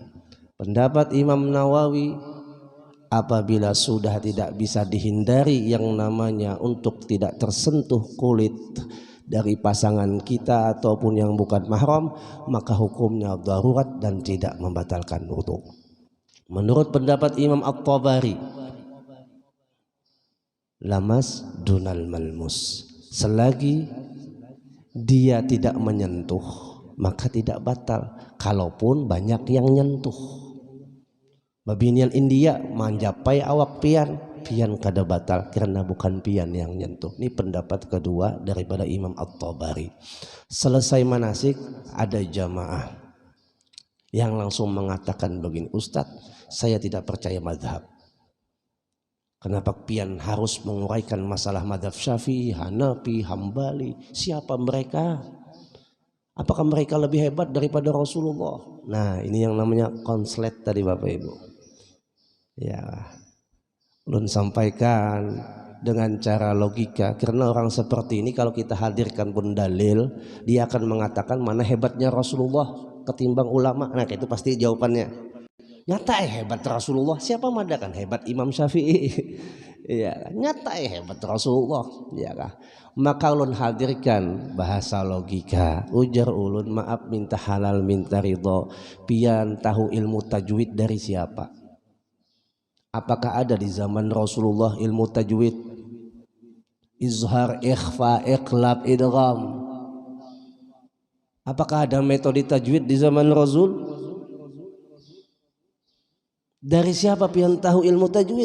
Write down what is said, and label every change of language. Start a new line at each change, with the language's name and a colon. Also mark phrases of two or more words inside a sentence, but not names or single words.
Indonesian: Pendapat Imam Nawawi, apabila sudah tidak bisa dihindari yang namanya untuk tidak tersentuh kulit dari pasangan kita ataupun yang bukan mahram, maka hukumnya darurat dan tidak membatalkan wudu. Menurut pendapat Imam At-Tabari,
Arabic: لمس دون الملموس,
Indonesian: selagi dia tidak menyentuh maka tidak batal, kalaupun banyak yang nyentuh.
Banjar: Babinian India manjapai awak pian kada batal karena bukan pian yang nyentuh.
Indonesian: Ini pendapat kedua daripada Imam At-Tabari. Selesai manasik ada jamaah yang langsung mengatakan begini, Ustadz, saya tidak percaya madhab. Kenapa pian harus menguraikan masalah madhab Syafi'i, Hanafi, Hambali? Siapa mereka? Apakah mereka lebih hebat daripada Rasulullah? Nah, ini yang namanya konslet tadi Bapak Ibu. Ya, ulun sampaikan dengan cara logika, karena orang seperti ini kalau kita hadirkan pun dalil, dia akan mengatakan mana hebatnya Rasulullah ketimbang ulama. Nah, itu pasti jawabannya. Nyata hebat Rasulullah. Siapa madakan hebat Imam Syafi'i? Iya, nyata hebat Rasulullah, ya kah? Maka ulun hadirkan bahasa logika. Ujar ulun, maaf minta halal minta ridho. Pian tahu ilmu tajwid dari siapa? Apakah ada di zaman Rasulullah ilmu tajwid? Izhar, ikhfa, iqlab, idgham. Apakah ada metode tajwid di zaman Rasul? Dari siapa pian tahu ilmu tajwid?